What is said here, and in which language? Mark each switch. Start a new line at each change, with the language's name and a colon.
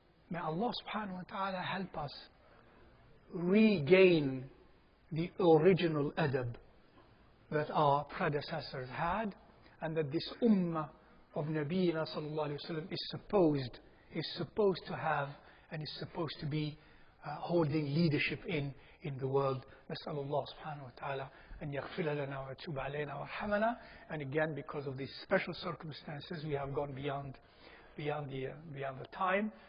English: May Allah subhanahu wa ta'ala help us regain the original adab that our predecessors had, and that this ummah of Nabiyyina sallallahu alayhi wa sallam is supposed to have and is supposed to be holding leadership in the world.
Arabic: نسأل الله سبحانه وتعالى أن يغفر لنا ويتوب علينا ويرحمنا.
English: And again, because of these special circumstances, we have gone beyond the time.